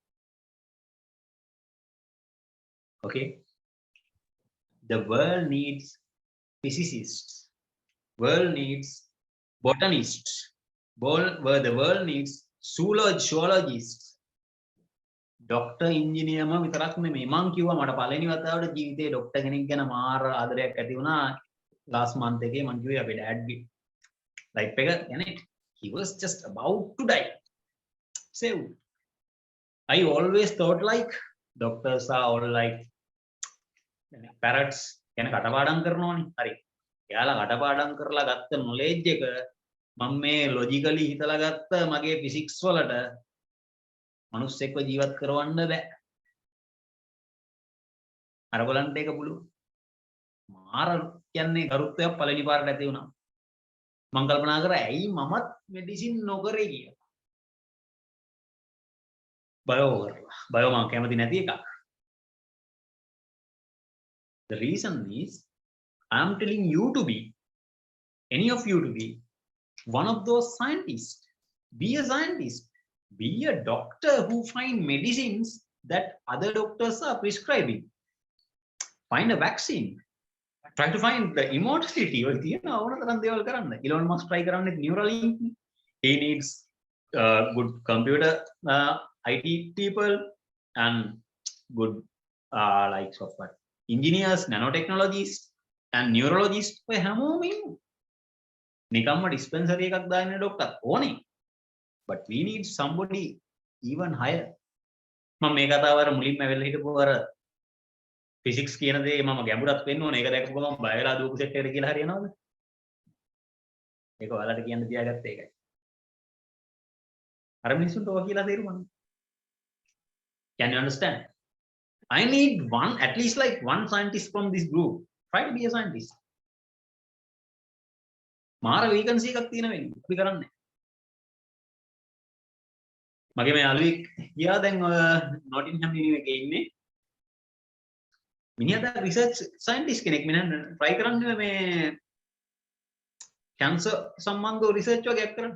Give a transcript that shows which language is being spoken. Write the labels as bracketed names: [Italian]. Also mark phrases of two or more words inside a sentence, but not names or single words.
[English] Okay? The world needs physicists. World needs botanists. The world needs zoologists. Doctor, engineer [Sinhala] ම විතරක් නෙමෙයි. මං කිව්වා මට පළවෙනි වතාවට ජීවිතේ ડોක්ටර් කෙනෙක් ගැන මාර ආදරයක් ඇති වුණා. [English] last month [Sinhala] එකේ මං කිව්වේ අපේ ඩැඩ්ගේ ලයිෆ් එක [English] يعني he was just about to die. Saved. I always thought like doctors are all like parrots. [Sinhala] يعني කටපාඩම් කරනවානේ. හරි. එයාලා කටපාඩම් කරලා ගත්ත knowledge එක මම මේ logically හිතලා ගත්ත මගේ physics වලට මනුස්සෙක්ව ජීවත් කරවන්න බෑ. අර බලන්න ඒක පුළුවන්. මාර කියන්නේ කරුත්තයක් පළවෙනි පාරට ඇති වුණා. මම කල්පනා කරා ඇයි මමත් මෙඩිසින් නොකරේ කියලා. බයෝ කරලා. බයෝ මම කැමති නැති එකක්. [English] The reason is I am telling you to be, any of you to be one of those scientists. Be a scientist. Be a doctor who find medicines that other doctors are prescribing. Find a vaccine. try to find the immortality. [Sinhala] ඔය තියෙන ඕන තරම් දේවල් කරන්න. Elon Musk try කරන්නේ Neuralink. [English] He needs good computer IT people and good like software engineers, nanotechnologies and neurologists. [Sinhala] ඔය හැමෝම ඉන්නවා. නිකම්ම dispensary එකක් දාන්න doctor ඕනේ. [English] But we need somebody even higher. [Sinhala] මම මේ කතාව අර මුලින්ම වෙලා හිටපුව අර ෆිසික්ස් කියන දේ මම ගැඹුරක් වෙන්න ඕනේ. ඒක දැක්කම මම බය වෙලා දුවපු සෙට් එකට කියලා හරියනවද? ඒක ඔයාලට කියන්න තියාගත්ත එකයි. අර මිනිස්සුන්ට ඔය කියලා තේරුණාද? [English] Can you understand? I need one, at least like one scientist from this group. Try to be a scientist. [Sinhala] මාර වේකන්සි එකක් තියෙන වෙන්නේ. අපි කරන්නේ. මගේ මේ යාළුවෙක් ගියා දැන් නොටින්හම් යුනිවර්සිටි එකේ ඉන්නේ. මිනිහා දැන් [English] research scientist [Sinhala] කෙනෙක්. මිනිහා try කරන්නේ මේ කැන්සර් සම්බන්ධව රිසර්ච් වගේක් කරන්නේ.